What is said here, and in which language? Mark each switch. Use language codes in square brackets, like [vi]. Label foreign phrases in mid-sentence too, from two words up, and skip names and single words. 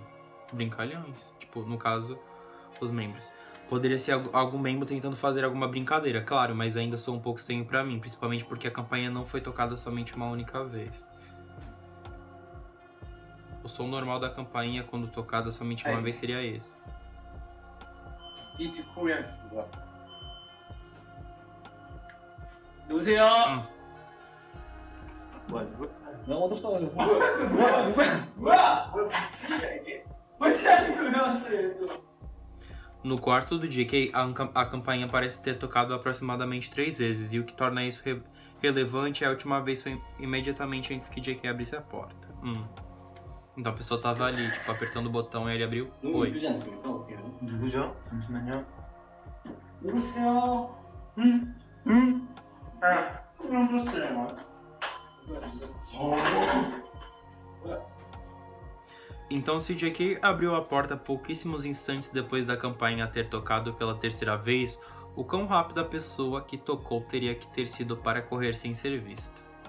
[pt] Brincalhões. Tipo, no caso, os membros. Poderia ser algum membro tentando fazer alguma brincadeira, claro, mas ainda sou um pouco estranho pra mim, principalmente porque a campanha não foi tocada somente uma única vez. O som normal da campainha, quando tocada somente uma vez, seria esse. [en] It's Korean food. [ko] 누구세요? 뭐야 누구? 너무 어둡어가지고 뭐야? 무슨 일이야 이게? 왜 대한민국 나왔어요 또? [pt] No quarto do JK, a campainha parece ter tocado aproximadamente 3 vezes, e o que torna isso relevante é a última vez foi imediatamente antes que JK abrisse a porta. Então a pessoa tava ali, tipo, apertando o botão e ele abriu. [ko] 너무 [pt] Oi. [ko] 이쁘지 않습니까? 어때요? 누구죠? 잠시만요. 누구세요? 그럼 줬어요. [pt] Então, se JK abriu a porta pouquíssimos instantes depois da campainha ter tocado pela terceira vez, o quão rápido a pessoa que tocou teria que ter sido para correr sem ser vista?